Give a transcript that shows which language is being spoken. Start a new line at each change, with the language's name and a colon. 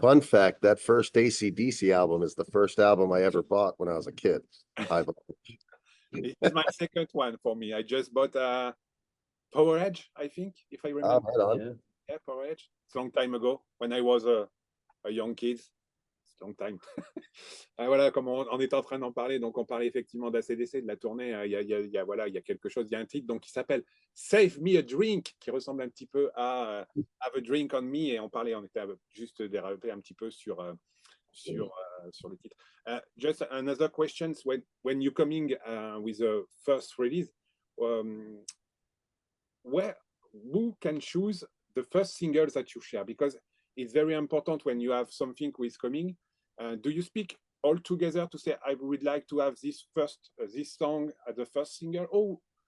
English: Fun fact, that first AC/DC album is the first album I ever bought when I was a kid. It's my second one for me. I just bought Power Edge, I think, if I remember. Right on. Yeah, Power Edge. It's a long time ago when I was a young kid. It's a long time.
French: Voilà, comme on est en train d'en parler, donc on parlait effectivement d'ACDC, de la tournée. Il y a quelque chose, il y a un titre donc qui s'appelle Save Me a Drink, qui ressemble un petit peu à Have a Drink on Me, et on était juste dérapé un petit peu sur le titre.
English: Just another question, when you're coming with the first release, who can choose the first singles that you share? Because it's very important when you have something who is coming. Do you speak all together to say, I would like to have this song as the first single?